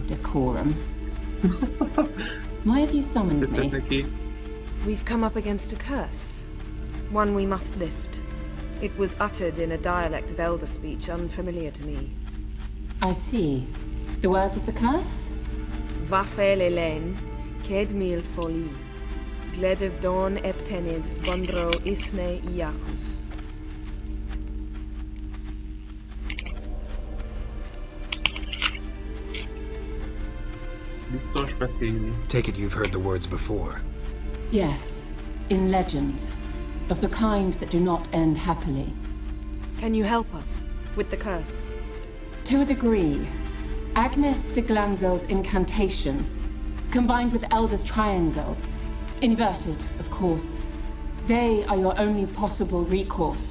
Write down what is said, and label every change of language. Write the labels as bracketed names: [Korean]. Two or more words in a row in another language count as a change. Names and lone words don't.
[English] decorum. Why have you summoned [Hungarian] Tetszett [English] me? [Hungarian] neki. [English] We've come up against a curse. One we must lift. It was uttered in a dialect of elder speech unfamiliar to me. I see. The words of the curse? Vafel Elen, Ked mil foli. Gledev don eptenid, Bondro isne Iakus. [Hungarian] Biztos beszélni. [English] Take it you've heard the words before. Yes, in legends, of the kind that do not end happily. Can you help us with the curse? To a degree, Agnes de Glanville's incantation, combined with Elder's triangle, inverted, of course, they are your only possible recourse.